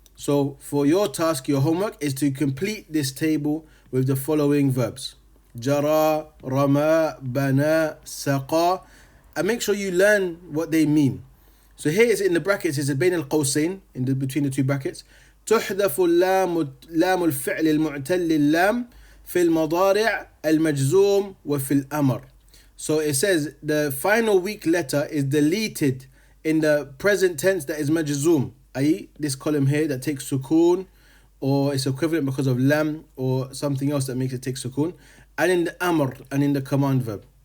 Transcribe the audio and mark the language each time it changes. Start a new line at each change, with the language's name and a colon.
English: So for your task, your homework is to complete this table with the following verbs.
Arabic: Jara, rama, bana, saqa.
English: And make sure you learn what they mean. So here is in the brackets, it's
Arabic: بين القوسين,
English: between the two brackets.
Arabic: تحذف لام الفعل المعتل اللام في المضارع المجزوم وفي الأمر.
English: So it says the final weak letter is deleted in the present tense that is majzoom, i.e. this column here that takes sukun, or it's equivalent because of lam or something else that makes it take sukun, and in the amr, and in the command verb.